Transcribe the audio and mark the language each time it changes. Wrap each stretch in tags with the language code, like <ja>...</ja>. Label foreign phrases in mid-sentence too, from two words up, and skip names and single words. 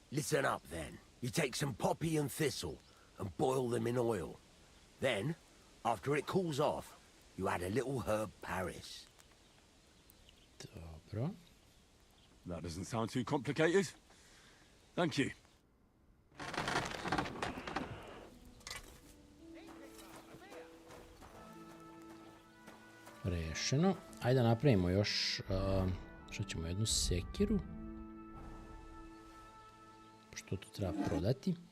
<en>Listen up then. You take some poppy and thistle and boil them in oil. Then, after it cools off, you add a little herb Paris.</en> <sr>Dobro.</sr> <en>That doesn't sound too complicated. Thank you.</en> <sr>Rešeno. Ajde napravimo još, što ćemo, jednu sekiru. Što tu treba prodati.</sr>